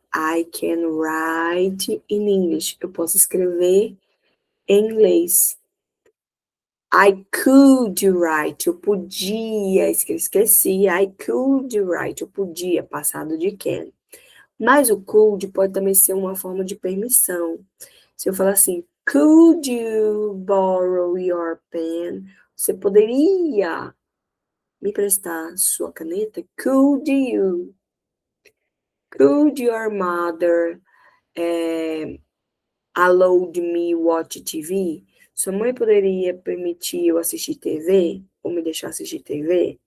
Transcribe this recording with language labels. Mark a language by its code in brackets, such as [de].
[en] I can write in English. [pt] Eu posso escrever em inglês. [en] I could write. [pt] Eu podia. Esqueci. [en] I could write. [pt] Eu podia. Passado de can. Mas o could pode também ser uma forma de permissão. Se eu falar assim, [en] could you borrow your pen? [pt] Você poderia me prestar sua caneta? [en] Could you? Could your mother allowed me watch TV? [pt] Sua mãe poderia permitir eu assistir TV? Ou me deixar assistir TV?